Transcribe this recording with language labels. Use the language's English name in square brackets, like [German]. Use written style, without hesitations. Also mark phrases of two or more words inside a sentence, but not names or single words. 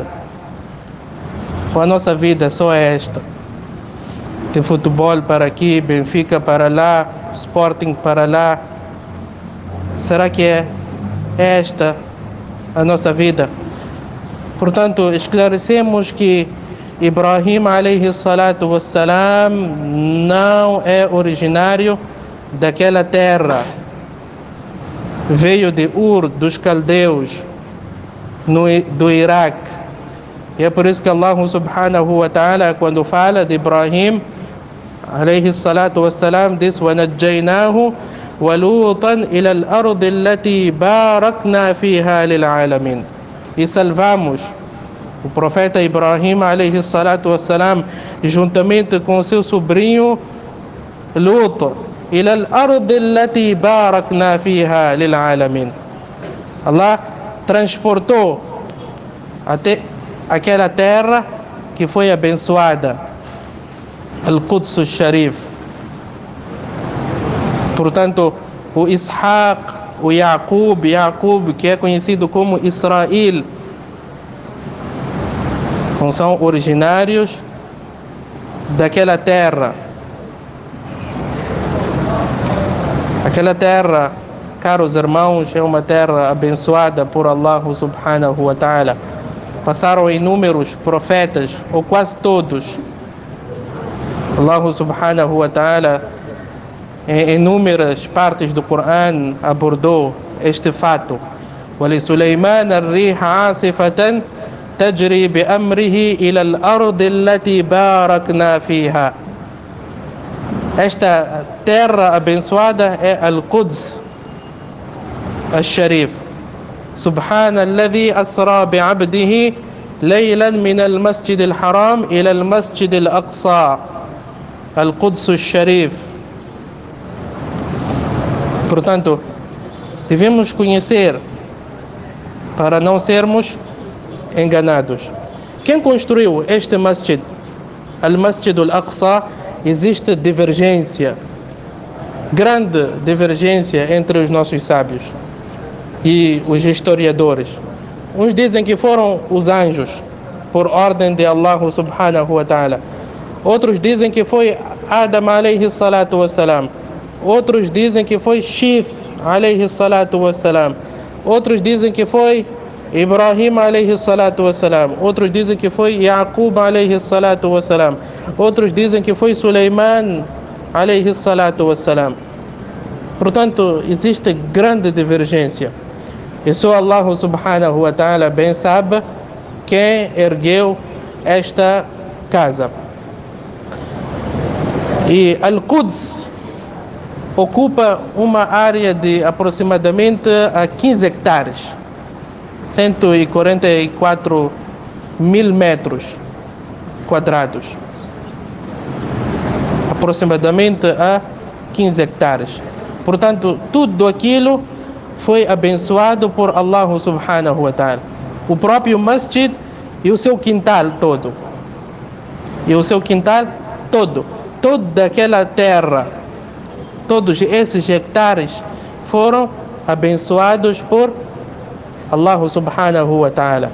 [Portuguese] A nossa vida só é esta. Tem futebol para aqui, Benfica para lá, Sporting para lá. Será que é esta a nossa vida? Portanto, esclarecemos que Ibrahim [Arabic] عليه الصلاة والسلام [Portuguese] não é originário daquela terra. Veio de Ur dos caldeus, do Iraque. E é por isso que [Arabic] الله سبحانه وتعالى, [Portuguese] quando fala de [Arabic] Ibrahim عليه الصلاة والسلام, diz وَنَجَّيْنَاهُ وَلُوطًا إِلَى الْأَرْضِ الَّتِي بَارَكْنَا فِيهَا لِلْعَالَمِينَ. [Portuguese] E salvamos o profeta Ibrahim [Arabic] عليه الصلاة والسلام [Portuguese] juntamente com seu sobrinho Lut, [Arabic] إِلَى الْأَرْضِ الَّتِي بَارَكْنَا فِيهَا لِلْعَالَمِينَ. [Portuguese] Allah transportou até aquela terra que foi abençoada, Al-Quds al-Sharif. Portanto, o Ishaq, o Yaqub, que é conhecido como Israel, não são originários daquela terra. Aquela terra, caros irmãos, é uma terra abençoada por [Arabic] الله سبحانه وتعالى. [Portuguese] Passaram inúmeros profetas, ou quase todos. [Arabic] الله سبحانه وتعالى, [Portuguese] em inúmeras partes do Coran, abordou este fato. [Arabic] وَلِسُلَيْمَانَ الرِّيحَ عَاصِفَةً تَجْرِي بِأَمْرِهِ إِلَى الْأَرْضِ الَّتِي بَارَكْنَا فِيهَا. [Portuguese] Esta terra abençoada é Al-Quds al-Sharif. [Arabic] سبحان الذي أسرى بعبده ليلا من المسجد الحرام إلى المسجد الأقصى القدس الشريف. [Portuguese] Portanto, devemos conhecer para não sermos enganados. Quem construiu este masjid, Al-Masjid Al-Aqsa, existe divergência, grande divergência entre os nossos sábios e os historiadores. Uns dizem que foram os anjos, por ordem de [Arabic] الله سبحانه وتعالى. [Portuguese] Outros dizem que foi Adam [Arabic] عليه الصلاة والسلام. [Portuguese] Outros dizem que foi Shith [Arabic] عليه الصلاة والسلام. [Portuguese] Outros dizem que foi Ibrahim [Arabic] عليه الصلاة والسلام. [Portuguese] Outros dizem que foi Yaqub [Arabic] عليه الصلاة والسلام. [Portuguese] Outros dizem que foi Suleiman [Arabic] عليه الصلاة والسلام. [Portuguese] Portanto, existe grande divergência. E só [Arabic] الله سبحانه وتعالى [Portuguese] bem sabe quem ergueu esta casa. E Al-Quds ocupa uma área de aproximadamente 15 hectares, 144 mil metros quadrados, aproximadamente a 15 hectares. Portanto, tudo aquilo foi abençoado por [Arabic] الله سبحانه وتعالى. [Portuguese] O próprio masjid e o seu quintal todo. E o seu quintal todo. Toda aquela terra, todos esses hectares foram abençoados por [Arabic] الله سبحانه وتعالى.